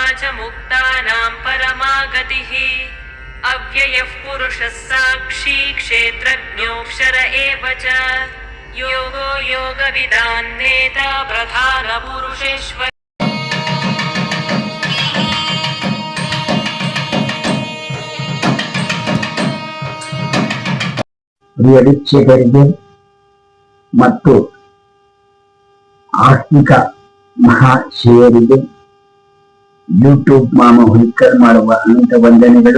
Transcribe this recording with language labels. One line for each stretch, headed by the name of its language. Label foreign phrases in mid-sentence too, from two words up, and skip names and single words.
Sanskrit: मुक्तानां परमागतिः अव्ययः पुरुषः साक्षी क्षेत्रज्ञोऽक्षर एव च योगो योगविदान् नेता प्रधानपुरुषेश्वर
Kannada: ವೀಕ್ಷಕರಿಗೆ ಮತ್ತು ಆಸ್ತಿಕ ಮಹಾಶಯರಿಗೆ ಯೂಟ್ಯೂಬ್ ಮಾಮ ಹುಲಿಕರ್ ಮಾಡುವ ಅನಂತ ವಂದನೆಗಳು.